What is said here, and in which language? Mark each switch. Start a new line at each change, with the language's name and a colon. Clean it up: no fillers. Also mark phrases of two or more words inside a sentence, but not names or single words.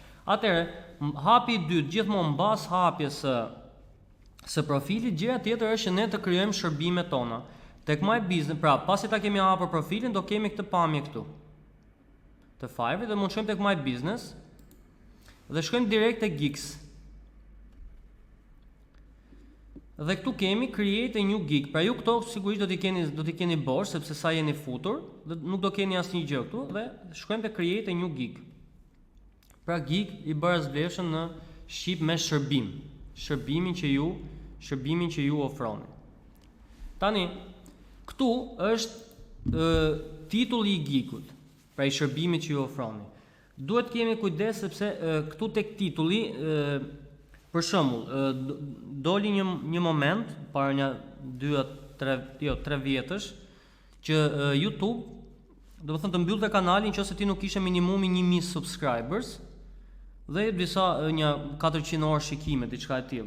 Albanian: Atëherë, hapi i dytë, gjithmonë mbas hapjes së profilit, gjëja tjetër është që ne të krijojmë shërbimet tona. Tek My Business, pra pasi ta kemi hapur profilin, do kemi këtë pamje këtu. Të Fiverr dhe mund të shkojmë tek My Business dhe shkojmë direkt tek gigs. Dhe këtu kemi
English: create a new gig.
Albanian: Pra ju këto sigurisht do t'i keni bosh sepse sa jeni futur, dhe nuk do keni asnjë gjë këtu dhe shkojmë te
English: create a new gig.
Albanian: Pra gig i bërë zblershëm në shqip me shërbim. Shërbimin që ju ofroni. Tani, këtu është titulli i gigut, pra i shërbimit që ju ofroni. Duhet kemi kujdes sepse këtu tek titulli për shembull, doli një moment para një 3 vjetësh që YouTube, do të thënë të mbyllte kanalin nëse ti nuk kishe minimumi 1000 subscribers dhe disa një 400 orë shikime, diçka e tillë.